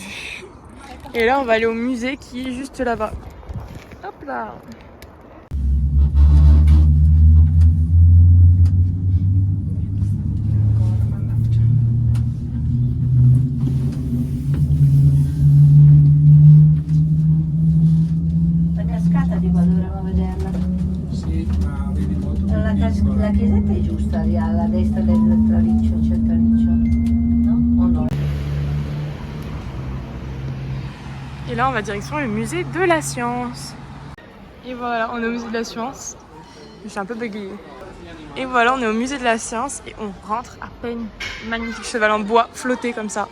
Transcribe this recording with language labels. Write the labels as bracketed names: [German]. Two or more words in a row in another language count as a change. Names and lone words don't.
[French] Et là on va aller au musée qui est juste là-bas. là-bas. [Italian] La cascata di qua dovremmo vederla. Sì, ma vedi molto più La piccola. chiesetta è giusta, lì alla destra del traliccio, c'è il traliccio, no? O no? [French] Et là, on va direction le musée de la science. Et voilà, on est au musée de la science. Je suis un peu bégayée. Et voilà, on est au musée de la science et on rentre à peine. Magnifique cheval en bois flotté comme ça.